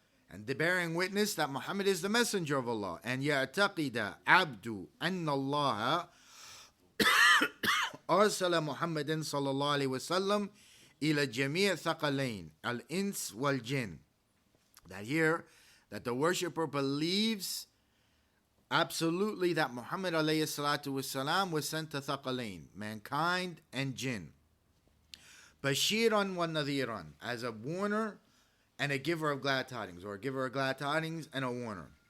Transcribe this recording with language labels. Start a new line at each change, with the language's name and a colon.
English: And the bearing witness that Muhammad is the messenger of Allah. And
Arabic: يَعْتَقِدَ عَبْدُ أَنَّ اللَّهَ أَرْسَلَ مُحَمَّدًا صلى الله عليه وسلم إلى جميع ثقلين الإنس والجن.
English: That here, that the worshipper believes absolutely that Muhammad alayhi salatu wasalam was sent to Thaqalain, mankind and jinn. Bashiran wa nadhiran, as a warner and a giver of glad tidings, or a giver of glad tidings and a warner.